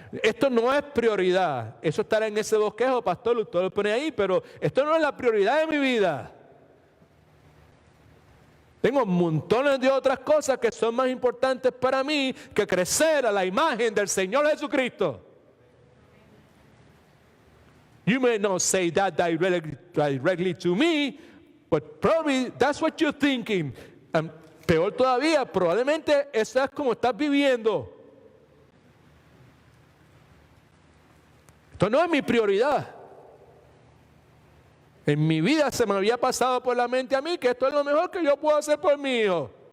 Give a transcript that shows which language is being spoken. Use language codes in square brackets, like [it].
[es] Esto no es prioridad. Eso estará en ese bosquejo, pastor, usted lo pone ahí, pero esto no es la prioridad de mi vida. Tengo montones de otras cosas que son más importantes para mí que crecer a la imagen del Señor Jesucristo. [en] You may not say that directly to me, but probably that's what you're thinking. [es] Peor todavía, probablemente eso es como estás viviendo. Esto no es mi prioridad. En mi vida se me había pasado por la mente a mí que esto es lo mejor que yo puedo hacer por mi hijo.